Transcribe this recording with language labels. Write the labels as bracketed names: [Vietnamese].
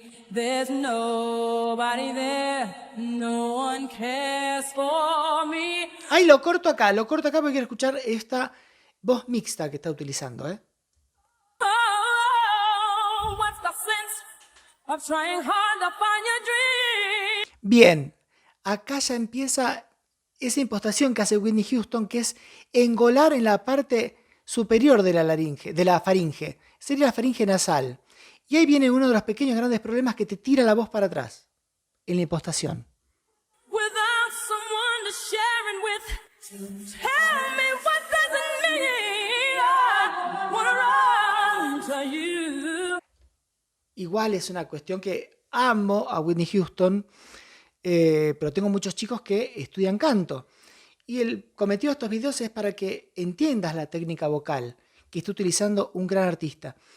[English] there's nobody there, no one cares for me. [Spanish] ¡Ay, lo corto acá porque quiero escuchar esta voz mixta que está utilizando, [English] Oh, what's the sense of trying hard to find your dream? [Spanish] Bien, acá ya empieza esa impostación que hace Whitney Houston, que es engolar en la parte superior de la faringe. Sería la faringe nasal. Y ahí viene uno de los pequeños grandes problemas que te tira la voz para atrás en la impostación. [English] Without someone to share it with, tell me what does it mean? I wanna run to you. [Spanish] Igual es una cuestión que amo a Whitney Houston, pero tengo muchos chicos que estudian canto. Y el cometido de estos videos es para que entiendas la técnica vocal que está utilizando un gran artista.